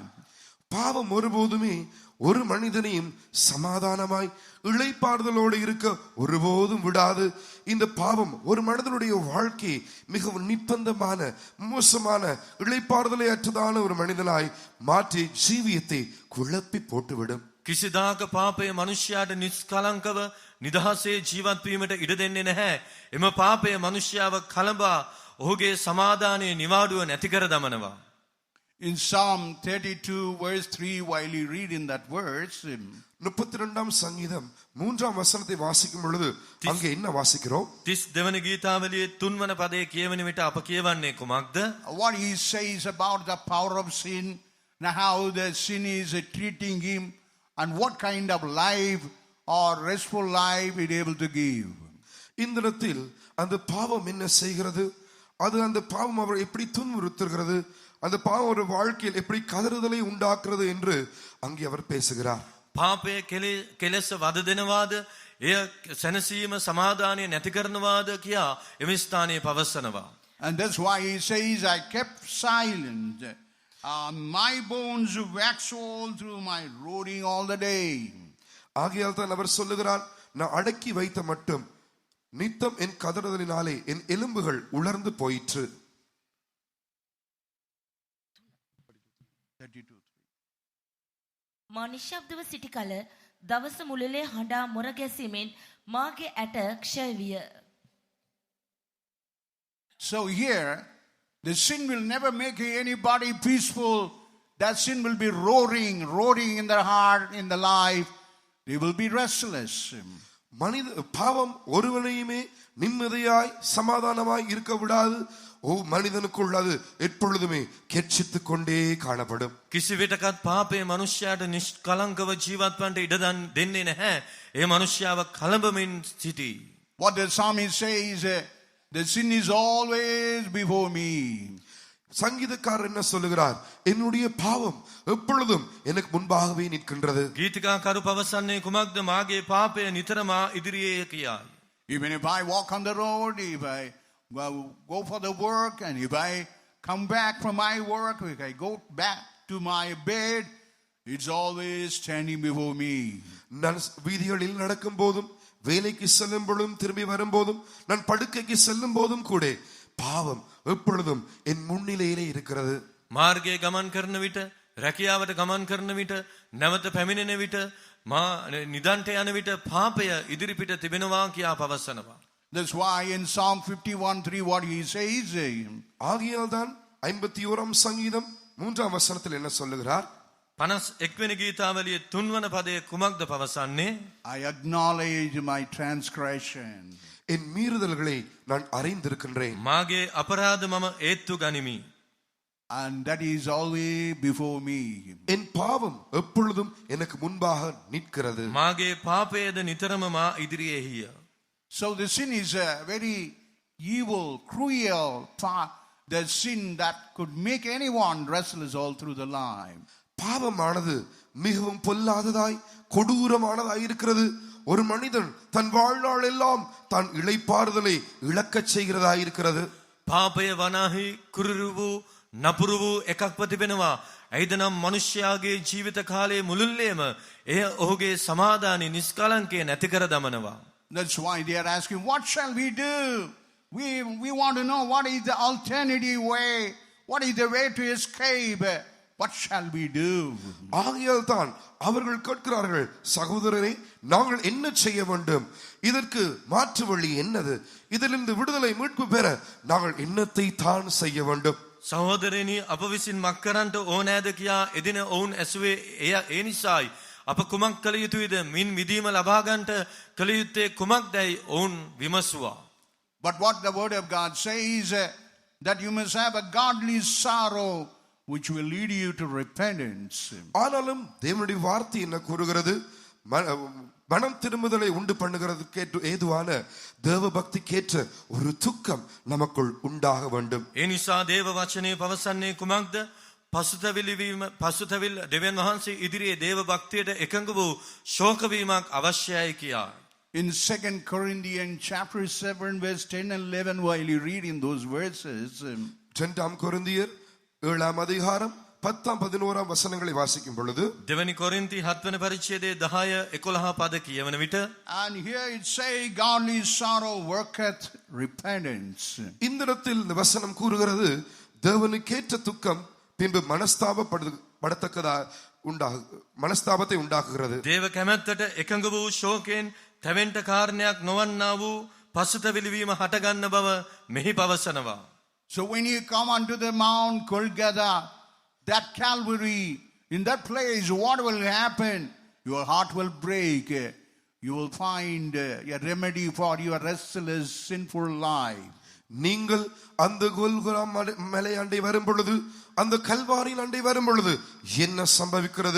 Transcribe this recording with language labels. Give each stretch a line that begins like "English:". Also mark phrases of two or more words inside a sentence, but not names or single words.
Tamil: பாவம் ஒருபோதுமே ஒரு மனிதனையும் சமாதானமாய் இளைப்பாறுதலோடு இருக்க ஒருபோதும் விடாது. இந்த பாவம் ஒரு மனிதனுடைய வாழ்க்கை மிகவும் நிர்பந்தமான, மோசமான, இளைப்பாறுதலை அற்றதான ஒரு மனிதனாய் மாற்றி ஜீவியத்தை குழப்பி போட்டுவிடும்.
Sinhala: කිසිදාක පාපය මනුෂ්‍යයාට නිස්කලංකව නිදහසේ ජීවත් වීමට ඉඩ දෙන්නේ නැහැ. එම පාපය මනුෂ්‍යයාව කලඹා ඔහුගේ සමාදානයේ නිවාඩුව නැති කර දමනවා.
English: In Psalm 32 verse 3, while you read in that verse,
Tamil: 32ஆம் சங்கீதம் 3ஆம் வசனத்தை வாசிக்கும் பொழுது அங்கே என்ன வாசிக்கிறோம்?
Sinhala: 32 වෙනි ගීතාවලියේ 3 වන පදයේ කියවන විට අප කියවන්නේ කුමක්ද?
English: what he says about the power of sin, and how the sin is treating him, and what kind of life or restful life it is able to give.
Tamil: இந்த இடத்தில் அந்த பாவம் என்ன செய்கிறது, அது அந்த பாவம் அவர் எப்படி துன்புறுத்துகிறது, அந்த பாவம் ஒரு வாழ்க்கையில் எப்படி கதறுதலை உண்டாக்குறது என்று அங்கே அவர் பேசுகிறார்.
Sinhala: පාපය කෙලෙස වද දෙනවාද එය සැනසීම සමාදානය නැති කරනවාද කියා එම ස්ථානයේ පවසනවා.
English: And that's why he says, I kept silent. My bones wax all through my roaring all the day.
Tamil: ஆகையால் தான் அவர் சொல்லுகிறார், நான் அடக்கி வைத்த மட்டும் நித்தம் என் கதறுதலினாலே என் எலும்புகள் உலர்ந்து போயிற்று. 32.
Sinhala: මා නිශ්ශබ්දව සිටි කල දවස මුළුල්ලේ හඬා මොර ගැසීමෙන් මාගේ ඇට ක්ෂය විය.
English: So here, the sin will never make anybody peaceful. That sin will be roaring in their heart, in their life. They will be restless.
Tamil: மனித பாவம் ஒருவனையுமே நிம்மதியாய் சமாதானமாய் இருக்க விடாது. மனிதனுக்குள் அது எப்பொழுதுமே கெர்ச்சித்துக் கொண்டே காணப்படும்.
Sinhala: කිසිවිටකත් පාපය මනුෂ්‍යයාට නිෂ්කලංකව ජීවත් වන්නට ඉඩ දෙන්නේ නැහැ. ඒ මනුෂ්‍යයාව කලඹමින් සිටී.
English: What the psalmist says, the sin is always before me.
Tamil: சங்கீதக்காரர் என்ன சொல்லுகிறார்? என்னுடைய பாவம் எப்பொழுதும் எனக்கு முன்பாகவே நிற்கின்றது.
Sinhala: ගීතිකාකරු පවසන්නේ කුමක්ද? මාගේ පාපය නිතරම ඉදිරියේ කියායි.
English: Even if I walk on the road, if I go for the work, and if I come back from my work, if I go back to my bed, it's always standing before me.
Tamil: நான் வீதிகளில் நடக்கும் போதும், வேலைக்கு செல்லும் பொழுதும், திரும்பி வரும் போதும், நான் படுக்கைக்கு செல்லும் போதும் கூட பாவம் எப்பொழுதும் என் முன்னிலையிலே இருக்கிறது.
Sinhala: මාර්ගයේ ගමන් කරන විට, රැකියාවට ගමන් කරන විට, නැවත පැමිණෙන විට, මා නිදන්ට යන විට පාපය ඉදිරිපිට තිබෙනවා කියා පවසනවා.
English: That's why in Psalm 51:3 what he says,
Tamil: ஆகையால் தான் 51ஆம் சங்கீதம் 3ஆம் வசனத்தில் என்ன சொல்லுகிறார்?
Sinhala: 51 වෙනි ගීතාවලියේ 3 වන පදයේ කුමක්ද පවසන්නේ?
English: I acknowledge my transgression.
Tamil: என் மீறுதல்களை நான் அறிந்திருக்கின்றேன்.
Sinhala: මාගේ අපරාධ මම ඒත්තු ගනිමි.
English: And that is always before me.
Tamil: என் பாவம் எப்பொழுதும் எனக்கு முன்பாக நிற்கிறது.
Sinhala: මාගේ පාපයද නිතරම මා ඉදිරියේහිය.
English: So the sin is a very evil, cruel part. The sin that could make anyone restless all through the life.
Tamil: பாவமானது மிகவும் பொல்லாததாய் கொடூரமானதாய் இருக்கிறது. ஒரு மனிதன் தன் வாழ்நாள் எல்லாம் தான் இளைப்பாறுதலை இழக்கச் செய்கிறதாய் இருக்கிறது.
Sinhala: පාපය වනාහි කුරුරු වූ නපුරු වූ එකක් ප්‍රතිබෙනවා. ඇයිදනම් මනුෂ්‍යයාගේ ජීවිත කාලයේ මුළුල්ලේම එය ඔහුගේ සමාදානයේ නිස්කලංකය නැති කර දමනවා.
English: That's why they are asking, what shall we do? We want to know what is the alternative way. What is the way to escape? What shall we do?
Tamil: ஆகையால் தான் அவர்கள் கேட்கிறார்கள், சகோதரரே, நாங்கள் என்ன செய்ய வேண்டும்? இதற்கு மாற்று வழி என்னது? இதிலிருந்து விடுதலை மீட்பு பெற நாங்கள் என்னத்தை தான் செய்ய வேண்டும்?
Sinhala: සහෝදරයනි, අප විසින් මක් කරන්නට ඕනෑද කියා එදින ඔවුන් ඇසුවේ ඒ නිසායි. අප කුමක් කළ යුතුයිද? මින් මිදීම ලබා ගන්නට කළ යුත්තේ කුමක්දයි ඔවුන් විමසුවා.
English: But what the word of God says, that you must have a godly sorrow which will lead you to repentance.
Tamil: ஆனாலும் தேவனுடைய வார்த்தை என்ன கூறுகிறது? மனம் திரும்புதலை உண்டு பண்ணுகிறதுக்கு ஏதுவான தேவ பக்திக்கேற்ற ஒரு துக்கம் நமக்குள் உண்டாக வேண்டும்.
Sinhala: ඒ නිසා දේව වචනේ පවසන්නේ කුමක්ද? පසුතැවිල්ල දෙවියන් වහන්සේ ඉදිරියේ දේව භක්තියට එකඟ වූ ශෝක වීමක් අවශ්‍යයි කියා.
English: In 2 Corinthians chapter 7 verse 10 and 11, while you read in those verses,
Tamil: 2 கொரிந்தியர் 7ஆம் அதிகாரம் 10ஆம் 11ஆம் வசனங்களை வாசிக்கும் பொழுது,
Sinhala: දෙවනි කොරින්ති 7 වෙනි පරිච්ඡේදයේ 10 11 පද කියවන විට,
English: and here it say, godly sorrow worketh repentance.
Tamil: இந்த இடத்தில் இந்த வசனம் கூறுகிறது, தேவனுக்கேற்ற துக்கம் பின்பு மனஸ்தாபத்தை உண்டாக்குகிறது.
Sinhala: දේව කැමැත්තට එකඟ වූ ශෝකයෙන් තැවෙන්ට කාරණයක් නොවන්නා වූ පසුතැවිලි වීම හටගන්න බව මෙහි පවසනවා.
English: So when you come unto the Mount Golgotha, that Calvary, in that place, what will happen? Your heart will break. You will find a remedy for your restless, sinful life.
Tamil: நீங்கள் அந்த கோல்கொதா மலை அண்டை வரும் பொழுது, அந்த கல்வாரியின் அண்டை வரும் பொழுது என்ன சம்பவிக்கிறது?